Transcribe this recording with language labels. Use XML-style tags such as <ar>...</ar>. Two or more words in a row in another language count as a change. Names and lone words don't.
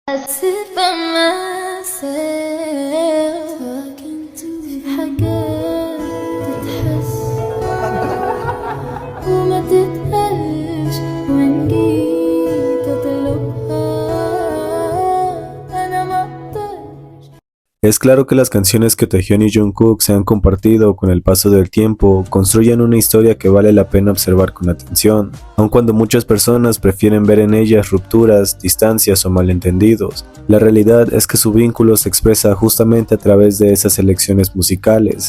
<en>sit by myself talking to</en> <ar>في حاجات تتحس وما تتقالش وإن جيت أطلبها أنا مقدرش.</ar> <es>Es claro que las canciones que Taehyun y Jungkook se han compartido con el paso del tiempo construyen una historia que vale la pena observar con atención, aun cuando muchas personas prefieren ver en ellas rupturas, distancias o malentendidos. La realidad es que su vínculo se expresa justamente a través de esas elecciones musicales.</es>